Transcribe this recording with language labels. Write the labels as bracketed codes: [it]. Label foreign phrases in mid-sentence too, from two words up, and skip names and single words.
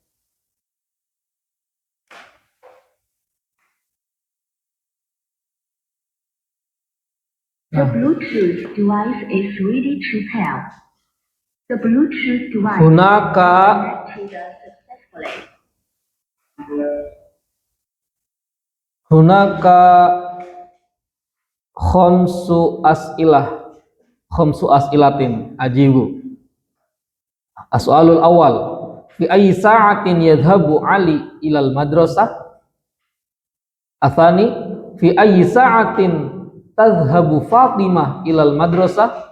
[en] The Bluetooth device is ready to pair. The Bluetooth device [ar] Hunaka [en] is connected successfully. [ar] هناك خمس أسئلة أجب. السؤال الأول، في أي ساعة يذهب علي إلى المدرسة? الثاني، في أي ساعة تذهب فاطمة إلى المدرسة?